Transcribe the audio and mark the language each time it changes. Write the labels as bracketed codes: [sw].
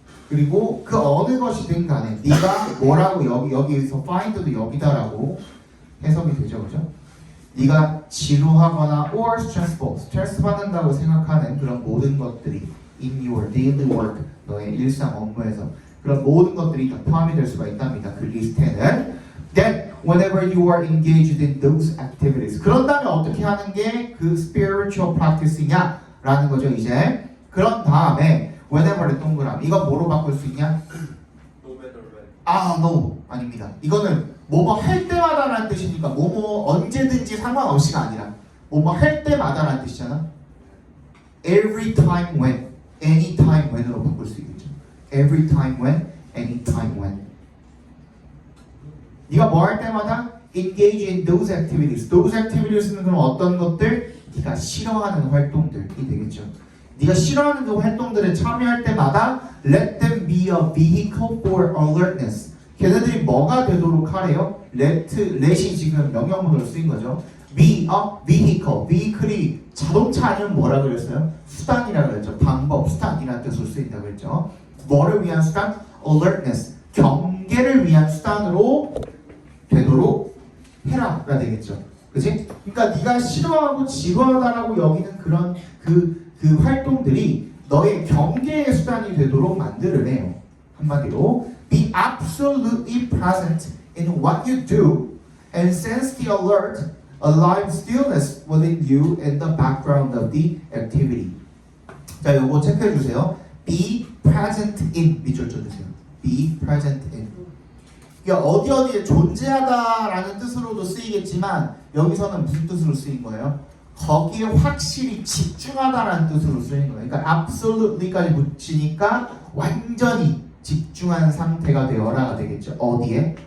[ko] 그리고 그 어느 것이든 간에 네가 뭐라고 여기서 find도 여기다라고 해석이 되죠, 그죠? 네가 지루하거나 [en] or stressful, [ko] 스트레스 받는다고 생각하는 그런 모든 것들이 [en] in your daily work, [ko] 너의 일상 업무에서 그런 모든 것들이 다 포함이 될 수가 있답니다. 그 리스트에는. [en] Then, whenever you are engaged in those activities, [ko] 그런다면 어떻게 하는 게 그 spiritual practice냐라는 거죠, 이제. 그런 다음에 whenever의 동그라미, 이거 뭐로 바꿀 수 있냐? [en] No matter when. [ko] no, 아닙니다. 이거는 뭐뭐 할 때마다라는 뜻이니까 뭐뭐 언제든지 상관없이가 아니라 뭐뭐 할 때마다라는 뜻이잖아. [en] Every time when, any time when으로 [ko] 바꿀 수 있겠죠. [en] Every time when, any time when. [ko] 네가 뭐 할 때마다 [en] engage in those activities. [ko] Those activities는 그럼 어떤 것들? 네가 싫어하는 활동들이 되겠죠. 네가 싫어하는 그 활동들에 참여할 때마다 [en] let them be a vehicle for alertness. [ko] 걔네들이 뭐가 되도록 하래요? let이 지금 명령문으로 쓰인 거죠. [en] be a vehicle. [ko] vehicle이 자동차 아니면 뭐라 그랬어요? 수단이라 그랬죠. 방법, 수단이라는 뜻으로 쓰인다고 그랬죠. 뭐를 위한 수단? alertness. 경계를 위한 수단으로 되도록 해라가 되겠죠. 그치? 그러니까 네가 싫어하고 지루하다라고 여기는 그런 그 활동들이 너의 경계의 수단이 되도록 만들어내요. 한마디로 [en] be absolutely present in what you do and sense the alert, alive stillness within you in the background of the activity. [ko] 자, 요거 체크해 주세요. be present in 밑줄 쳐주세요. [en] be present in. [ko] 이게 어디에 존재하다라는 뜻으로도 쓰이겠지만 여기서는 무슨 뜻으로 쓰인 거예요? 거기에 확실히 집중하다라는 뜻으로 쓰인 거예요. 그러니까 absolutely까지 붙이니까 완전히 집중한 상태가 되어라가 되겠죠. 어디에?